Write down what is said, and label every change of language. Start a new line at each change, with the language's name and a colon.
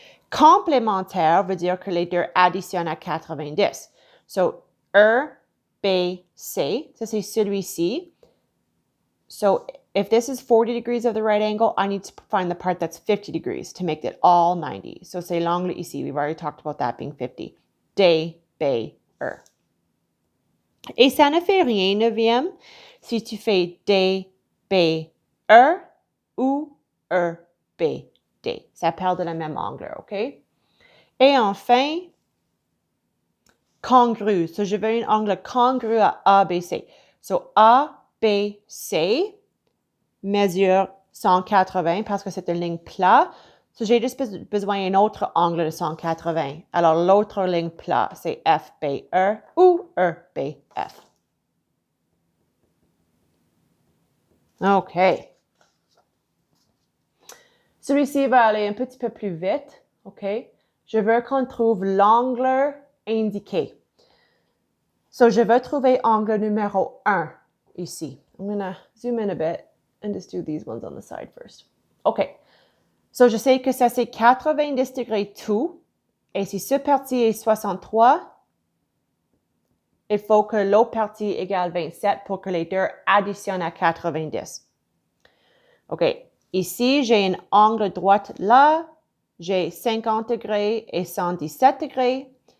French: Complémentaire veut dire que les deux additionnent à 90. So, EBC, ça c'est celui-ci.
English: So, if this is 40 degrees of the right angle, I need to find the part that's 50 degrees to make it all 90. So,
French: c'est l'angle ici.
English: We've already talked about that being 50. D, B, E.
French: Et ça ne fait rien, 9e, si tu fais D, B, E ou E, B, D. Ça parle de la même angle, OK? Et enfin, congru. So, je veux un angle congru à ABC. So, ABC mesure 180 parce que c'est une ligne plate. So, j'ai juste besoin d'un autre angle de 180. Alors, l'autre ligne plate, c'est FBE ou EBF. OK. Celui-ci va aller un petit peu plus vite. OK? Je veux qu'on trouve l'angle indiqué. So, je veux trouver angle numéro 1 ici.
English: I'm going to zoom in a bit and just do these ones on the side first. OK.
French: So, je sais que ça, c'est 90 degrés tout. Et si ce parti est 63, il faut que l'autre partie égale 27 pour que les deux additionnent à 90. OK. Ici, j'ai un angle droit là. J'ai 50 degrés et 117 degrés.